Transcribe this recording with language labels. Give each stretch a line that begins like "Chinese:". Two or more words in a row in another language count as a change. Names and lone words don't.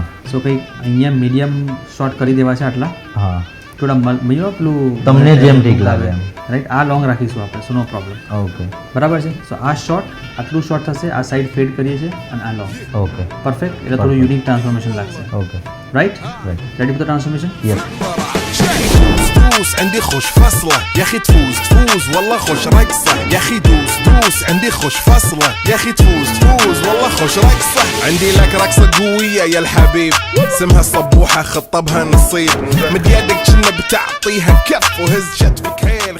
Gujarati: સો કંઈક અહીંયા
English: medium short
Gujarati: કરી દેવા છે આટલા હા થોડા પેલું તમને જેમ ઠીક લાગે એમ રાઈટ આ લોંગ રાખીશું આપણે
English: so no problem
Gujarati: ઓકે બરાબર છે સો આ શોર્ટ આટલું શોર્ટ થશે આ
English: side fade
Gujarati: કરીએ છીએ અને આ લોંગ ઓકે પરફેક્ટ એટલે થોડું
English: unique transformation
Gujarati: લાગશે ઓકે રાઈટ રાઈટ
English: ready for the transformation
Gujarati: યસ
Arabic: دوس عندي خوش فصلة يا اخي تفوز والله خوش رقصة يا اخي دوس عندي خوش فصلة يا اخي تفوز والله خوش رقصة عندي لك رقصة قوية يا الحبيب اسمها الصبوحة خطبها نصيب مد يدك كنا بتعطيها كف وهز شتفك هيل